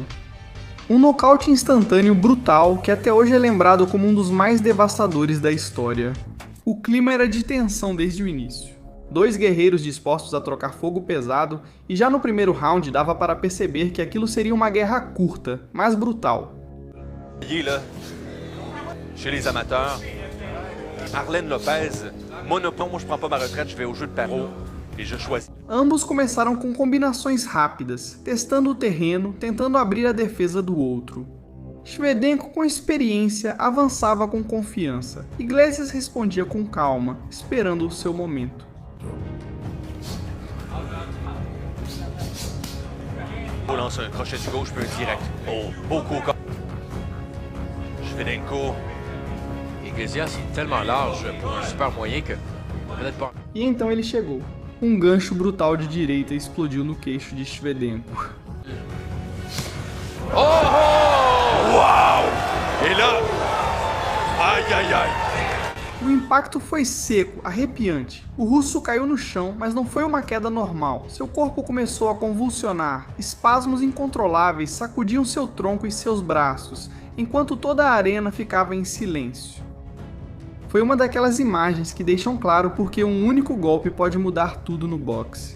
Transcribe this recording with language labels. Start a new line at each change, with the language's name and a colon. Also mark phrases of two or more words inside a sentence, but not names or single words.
Portuguese: Um nocaute instantâneo brutal que até hoje é lembrado como um dos mais devastadores da história. O clima era de tensão desde o início. Dois guerreiros dispostos a trocar fogo pesado, e já no primeiro round dava para perceber que aquilo seria uma guerra curta, mas brutal.
French: Chez les amateurs, Arlen Lopez, monopão, moi je prends pas ma retraite, je vais au jeu de Perrault et je choisis.
Portuguese: Ambos começaram com combinações rápidas, testando o terreno, tentando abrir a defesa do outro. Shevchenko, com experiência, avançava com confiança. Iglesias respondia com calma, esperando o seu momento.
French: Lance un crochet du gauche, puis un direct. Oh, beau coup. Shevchenko. Iglesias est tellement large pour un super moyen que peut-être pas.
Portuguese: E então ele chegou. Um gancho brutal de direita explodiu no queixo de Shevchenko. Oh! Uau!
French: Et là, aïe aïe aïe.
Portuguese: O impacto foi seco, arrepiante. O russo caiu no chão, mas não foi uma queda normal. Seu corpo começou a convulsionar. Espasmos incontroláveis sacudiam seu tronco e seus braços, enquanto toda a arena ficava em silêncio. Foi uma daquelas imagens que deixam claro porque um único golpe pode mudar tudo no boxe.